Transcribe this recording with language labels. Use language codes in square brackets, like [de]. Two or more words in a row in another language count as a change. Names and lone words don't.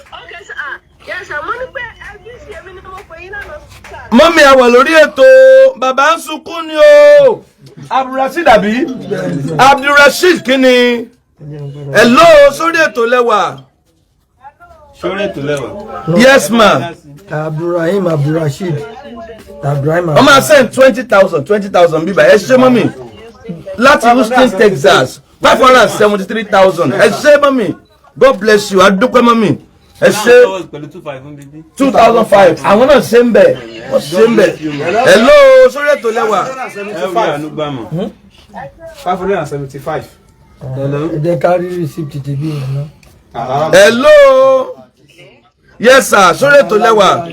[yo] mọ́mí àwọ̀ lórí ètò bàbá ń sunkún ni o Abdulrasheed àbí Abdulrasheed kí ni hello sórí ètò lẹ́wà. [en] yes ma. [yo] Abdulrasheed. wọ́n máa send 20,000 bíbá ẹ ṣé mọ́mí láti Houston Texas 573,000 ẹ ṣé mọ́mí [en] God bless you [yo] adúpẹ́ mọ́mí ẹ ṣé 2,500 àwọn náà ṣe ń bẹ̀ wọ́n ṣe ń bẹ̀ hello sórí ètò lẹ́wà. 575. Ẹ jẹ́ ká rí receipt tèmi yẹn náà. [en] hello yes sir [yo] sórí ètò lẹ́wà.